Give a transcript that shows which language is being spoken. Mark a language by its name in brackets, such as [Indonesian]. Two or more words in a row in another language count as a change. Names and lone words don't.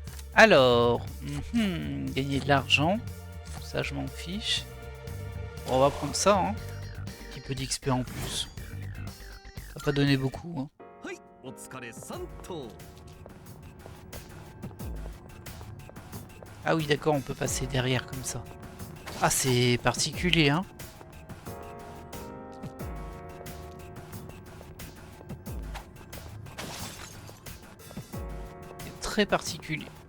[French] Alors, gagner de l'argent. Ça, je m'en fiche. Bon, on va prendre ça, hein. Un petit peu d'XP en plus. Ça va pas donner beaucoup, hein. [Japanese] はいお疲れさんと [French] Ah oui, d'accord, on peut passer derrière comme ça. Ah, c'est particulier, hein. C'est très particulier.